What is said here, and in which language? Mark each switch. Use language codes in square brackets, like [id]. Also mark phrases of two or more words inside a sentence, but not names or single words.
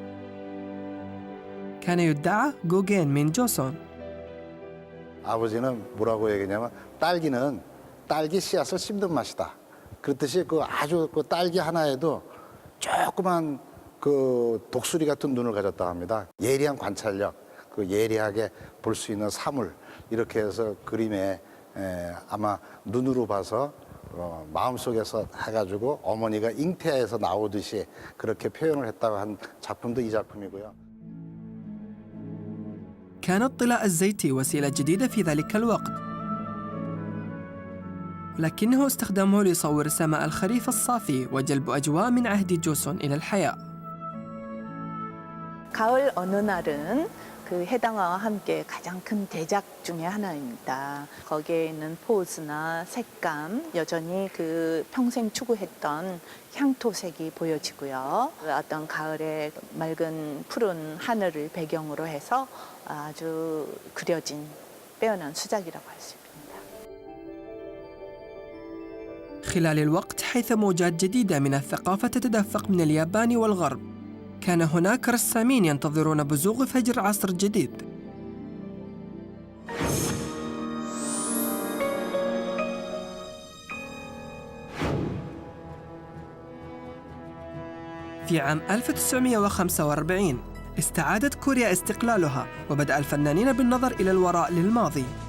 [ar] كان يدعى جوجين من 조선. [ko] 아버지는 뭐라고 얘기냐면 딸기는 딸기 씨앗을 씹는 맛이다. 그렇듯이 그 아주 그 딸기 하나에도 조그만 그 독수리 같은 눈을 가졌다 합니다. 예리한 관찰력, 그 예리하게 볼 수 있는 사물 이렇게 해서 그림에 아마 눈으로 봐서 마음속에서 해가지고 어머니가 잉태해서 나오듯이 그렇게 표현을 했다고 한 작품도 이 작품이고요. [ar] كان الطلاء الزيتي وسيلة جديدة في ذلك الوقت، لكنه استخدمه ليصور سماء الخريف الصافي وجلب أجواء من عهد 조선 إلى الحياة. [ko] 가을 어느 날은 그 해당화와 함께 가장 큰 대작 중에 하나입니다. 거기에 있는 포즈나 색감, 여전히 그 평생 추구했던 향토색이 보여지고요. 어떤 가을의 맑은 푸른 하늘을 배경으로 해서 아주 그려진 빼어난 수작이라고 할 수 있습니다. [ar] خلال الوقت حيث موجات جديدة من الثقافة تتدفق من اليابان والغرب، كان هناك رسامين ينتظرون بزوغ فجر عصر جديد. في عام 1945 استعادت كوريا استقلالها، وبدأ الفنانين بالنظر إلى الوراء للماضي.